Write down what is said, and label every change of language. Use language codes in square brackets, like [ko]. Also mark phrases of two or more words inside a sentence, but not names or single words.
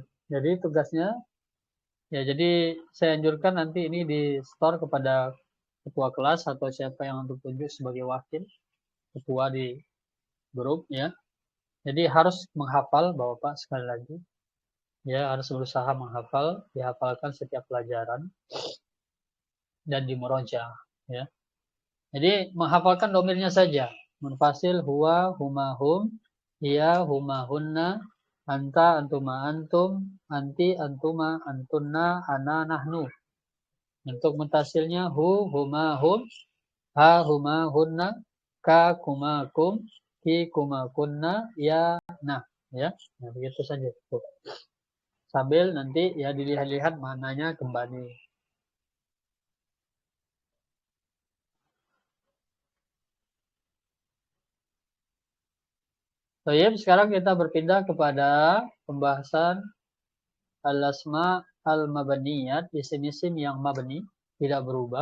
[id] Jadi tugasnya ya jadi saya anjurkan nanti ini di store kepada ketua kelas atau siapa yang untuk tunjuk sebagai wakil ketua di grup ya. Jadi harus menghafal Bapak sekali lagi Ya, harus berusaha menghafal, dihafalkan setiap pelajaran dan dimuroja, ya. Jadi menghafalkan domirnya saja. [ar] منفصل هو، هما، هم، هي، هما, هنّ، أنتَ، أنتما، أنتم، أنتِ، أنتما، أنتنّ، أنا، نحن. [id] Untuk mutasilnya [ar] ـه، هما، هم، ها، هما, هنّ، كَ، كما، كم، كِ، كما، كنّ، ي, [id] nah. Ya, nah, begitu saja. Tuh. Sambil nanti ya dilihat-lihat mananya kembali. Baik, sekarang kita berpindah kepada pembahasan [ar] الأسماء المبنيات, [id] isim-isim yang mabni, tidak berubah.